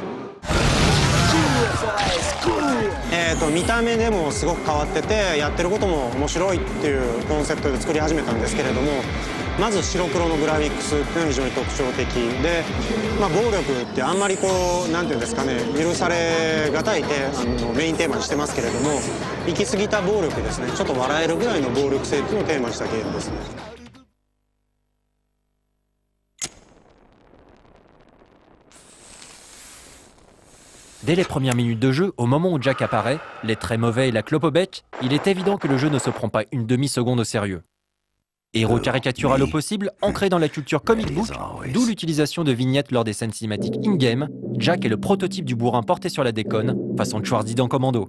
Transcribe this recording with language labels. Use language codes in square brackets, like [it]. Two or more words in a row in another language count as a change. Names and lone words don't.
[ja] 見た目でもすごく変わってて、やってることも面白いっていうコンセプトで作り始めたんですけれども、まず白黒のグラフィックスっていうのが非常に特徴的で、暴力ってあんまりこうなんていうんですかね、許されがたいメインテーマにしてますけれども、行き過ぎた暴力ですね、ちょっと笑えるぐらいの暴力性っていうのをテーマにしたゲームですね。 [fr] Dès les premières minutes de jeu, au moment où Jack apparaît, les traits mauvais et la clope au bec, il est évident que le jeu ne se prend pas une demi-seconde au sérieux. Héros caricatural au possible, ancré dans la culture [en] comic book, [fr] d'où l'utilisation de vignettes lors des scènes cinématiques in-game, Jack est le prototype du bourrin porté sur la déconne, façon Schwarzy dans Commando.